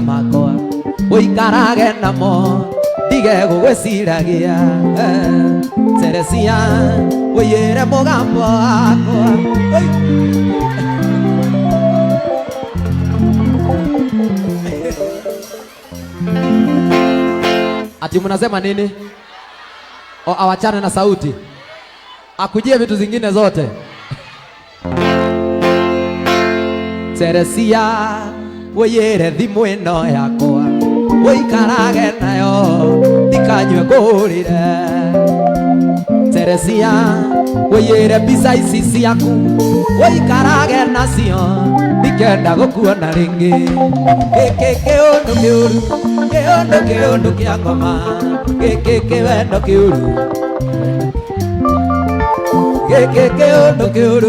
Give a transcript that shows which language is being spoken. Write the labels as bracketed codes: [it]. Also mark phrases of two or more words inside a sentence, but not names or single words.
[ki] makwa ũikarage namo ndige gũgwĩciragia Teresia wĩiyĩre mũgambo wakwa ati [sw] mnasema nini? O awachane na sauti akujie vitu zingine zote Teresia [ki] wĩiyĩre thimũ ĩno yakwa ũikarage nayo ndikanyue ngũrĩre Teresia wĩiyĩre mbica ici ciaku ũikarage nacio ndikenda gũkuona rĩngĩ gĩkĩ kĩũndũ kĩũru kĩũndũ kĩa ngoma gĩkĩ kĩwendo kĩũru gĩkĩ kĩũndũ kĩũru